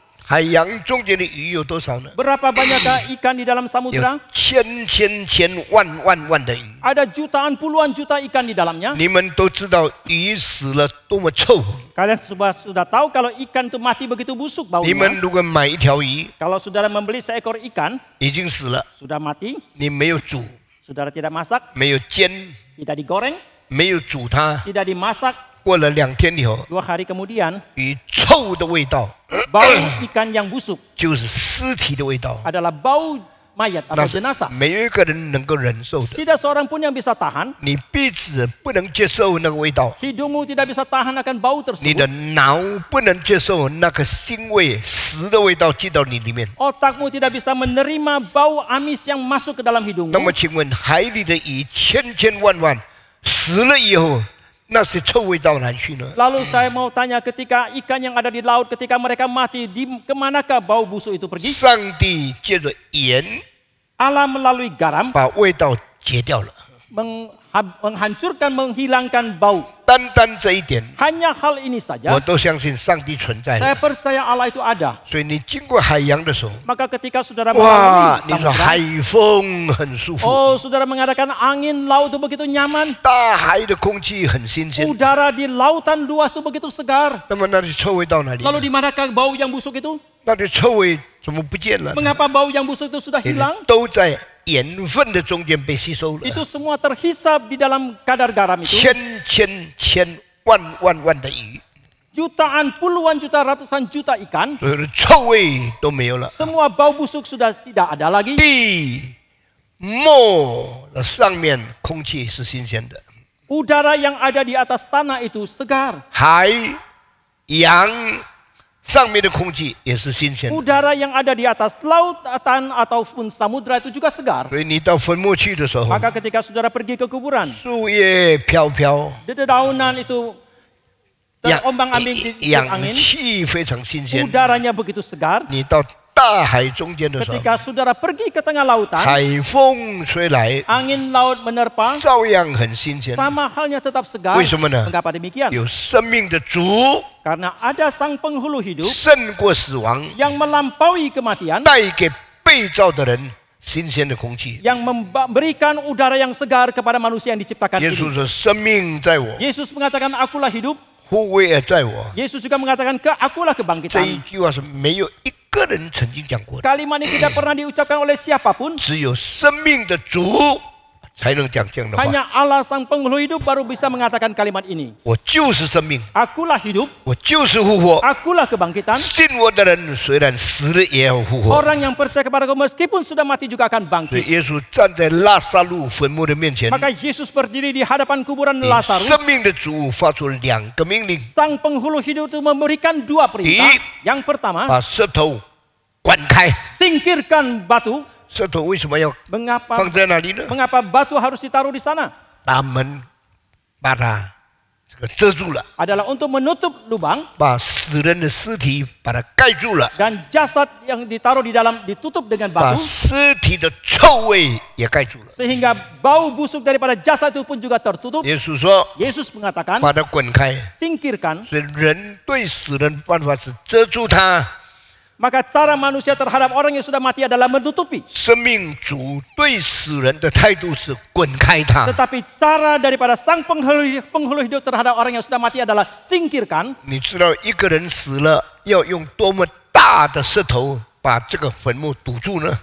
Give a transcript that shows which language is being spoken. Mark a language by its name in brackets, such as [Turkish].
[Chinese] 海洋中间的鱼有多少呢？ [Indonesian] Berapa banyakkah ikan di dalam samudra? [Chinese] 千万的鱼。 [Indonesian] Ada jutaan puluhan juta ikan di dalamnya. [Chinese] 你们都知道鱼死了多么臭。 [Indonesian] Kalian sudah tahu kalau ikan itu mati begitu busuk [Chinese] 你们 [Indonesian] baunya. [Chinese] 如果买一条鱼 [Indonesian] Kalau saudara membeli seekor ikan [Chinese] 已经死了， [Indonesian] sudah mati, [Chinese] 你没有煮， [Indonesian] saudara tidak masak, [Chinese] 没有煎， [Indonesian] tidak digoreng, [Chinese] 没有煮它， [Indonesian] tidak dimasak, [Chinese] 过了2天以后， [Indonesian] 2 hari kemudian [Chinese] 鱼臭的味道 [Indonesian] bau ikan yang busuk [Chinese] 就是尸体的味道， [Indonesian] adalah bau mayat [Chinese] 那 [Indonesian] atau [Chinese] 是 [Indonesian] jenazah. [Chinese] 没有一个人能够忍受的。 [Indonesian] Tidak seorang pun yang bisa tahan. [Chinese] 你鼻子不能接受那个味道， [Indonesian] Hidungmu tidak bisa tahan akan bau [Chinese] 你的 [Indonesian] tersebut. [Chinese] 脑不能接受那个腥味、死的味道进到你里面。 [Indonesian] Otakmu tidak bisa menerima bau amis yang masuk ke dalam [Chinese] 那 [Indonesian] hidungmu. [Chinese] 么，请问海里的鱼千万死了以后，那些臭味到哪去呢？ [Indonesian] Lalu saya mau tanya, ketika ikan yang ada di laut, ketika mereka mati, kemanakah bau busuk itu pergi? [Chinese] 上帝借着盐 [Indonesian] Allah melalui garam [Chinese] 把味道解掉了。 [Indonesian] menghancurkan, menghilangkan bau. [Chinese] 单这一点， [Indonesian] Hanya hal ini [Chinese] 我 [Indonesian] saja, [Chinese] 都相信上帝存在 [Indonesian] saya [Chinese] 了。 [Indonesian] percaya Allah itu ada. [Chinese] 所以你经过海洋的时候， [Indonesian] Maka ketika saudara 哇， melalui [Chinese] 你说 [Indonesian] samudra, [Chinese] 海风很舒服， [Indonesian] oh saudara mengatakan angin laut itu begitu nyaman, [Chinese] 大海的空气很新鲜。 [Indonesian] udara di lautan luas itu begitu segar. [Chinese] 那么那些臭味到哪里？ [Indonesian] Lalu di manakah bau yang busuk itu? [Chinese] 那些臭味怎么不见了？ [Indonesian] Mengapa bau yang busuk itu sudah [Chinese] 因为 [Indonesian] hilang? [Chinese] 都在盐分的中间被吸收了。 [Indonesian] Itu semua terhisap di dalam kadar garam itu. [Chinese] 千万的鱼， [Indonesian] Jutaan, puluhan juta, ratusan juta ikan. [Chinese] 所有的臭味都没有了。 [Indonesian] Semua bau busuk sudah tidak ada lagi. [Chinese] 地末的上面空气是新鲜的， [Indonesian] Udara yang ada di atas tanah itu segar. [Chinese] 海洋上面的空气也是新鲜的。 [Indonesian] Udara yang ada di atas lautan ataupun samudra itu juga segar. [Chinese] 所以你到坟墓去的时候， [Indonesian] Maka ketika saudara pergi ke kuburan, [Chinese] 树叶飘飘， [Indonesian] dedaunan itu [Chinese] 氧 [Indonesian] terombang-ambing di tiup [Chinese] 氧 [Indonesian] angin. [Chinese] 气非常新鲜。 [Indonesian] Udaranya begitu segar. [Chinese] 你到大海中间的时候， [Indonesian] Ketika saudara pergi ke tengah lautan, [Chinese] 海风吹来， [Indonesian] angin laut menerpa, [Chinese] 照样很新鲜。 [Indonesian] sama halnya tetap segar. [Chinese] 为什么呢？ [Indonesian] Mengapa demikian? [Chinese] 有生命的主 [Indonesian] Karena ada sang penghulu hidup [Chinese] 胜过死亡， [Indonesian] yang melampaui kematian, [Chinese] 带给被造的人新鲜的空气。 [Indonesian] yang memberikan udara yang segar kepada manusia yang diciptakan [Chinese] 耶 [Indonesian] ini. [Chinese] 稣说：“生命在我， [Indonesian] Yesus mengatakan akulah hidup. [Chinese] 护卫也在我。 [Indonesian] Yesus juga mengatakan akulah ” [Chinese] 这一 [Indonesian] kebangkitan. [Chinese] 句话是没有一个人曾经讲过的， [Indonesian] Kalimat ini tidak pernah diucapkan oleh siapapun. [Chinese] 只有生命的主才能讲这样的话。 [Indonesian] Hanya Allah sang penghulu hidup baru bisa mengatakan kalimat ini. [Chinese] 我就是生命， [Indonesian] Akulah hidup, [Chinese] 我就是复活。 [Indonesian] akulah kebangkitan. [Chinese] 信我的人虽然死了也要复活。 [Indonesian] Orang yang percaya kepadaku meskipun sudah mati juga akan [Chinese] 所以耶稣站在拉萨路坟墓的面前， [Indonesian] Maka Yesus berdiri di hadapan kuburan [Chinese] 以 [Indonesian] Lazarus. [Chinese] 生命的主发出2个命令： [Indonesian] Sang penghulu hidup itu memberikan 2 perintah. Yang pertama, [Chinese] 把舌头滚开。 [Indonesian] singkirkan batu. [Chinese] 舌头为什么要 [Indonesian] Mengapa [Chinese] 放在那里呢？ [Indonesian] mengapa batu harus ditaruh di sana? [Chinese] 把门把它这个遮住了， [Indonesian] Adalah untuk menutup lubang [Chinese] 把死人的尸体把它盖住了， [Indonesian] dan jasad yang ditaruh di dalam ditutup dengan [Chinese] 把 [Indonesian] batu [Chinese] 尸体的臭味也盖住了。 [Indonesian] sehingga bau busuk daripada jasad itu pun juga tertutup. [Chinese] 耶稣说 [Indonesian] Yesus mengatakan [Chinese] 把它滚开。 [Indonesian] singkirkan. [Chinese] 所以人对死人的办法是遮住它， [Indonesian] Maka cara manusia terhadap orang yang sudah mati adalah menutupi. [Chinese] 生命主对死人的态度是滚开它。 [Indonesian] Tetapi cara daripada sang penghulu hidup terhadap orang yang sudah mati adalah singkirkan. [Chinese] 你知道一个人死了要用多么大的石头把这个坟墓堵住呢？